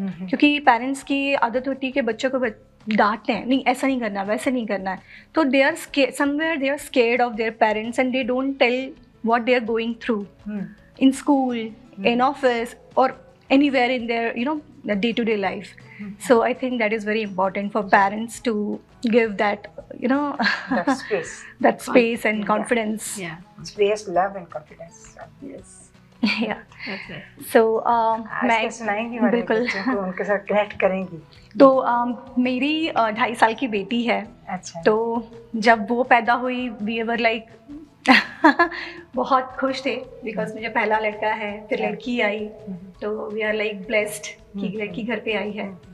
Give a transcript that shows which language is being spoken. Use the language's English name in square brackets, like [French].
[Hindi] क्योंकि पेरेंट्स की आदत होती है कि बच्चों को डांटते हैं, नहीं ऐसा नहीं करना, वैसे नहीं करना है, तो [English] They are somewhere they are scared of their parents and they don't tell what they are going through in school, in office, or anywhere in their, you know, the day-to-day life. So I think that is very important for parents to give that, you know, that space and confidence. Yeah. space, love and confidence. Yes. Yeah. Okay. So [Hindi] मैं सुनाएंगी हमारे बिल्कुल. बच्चों को, उनके साथ connect करेंगी. तो मेरी 2.5 साल की बेटी है. अच्छा. तो जब वो पैदा हुई, [English] we were like [Hindi] बहुत खुश थे, बिकॉज मुझे पहला लड़का है, फिर लड़की आई, तो [English] we are like blessed [Hindi] कि लड़की घर पे आई है.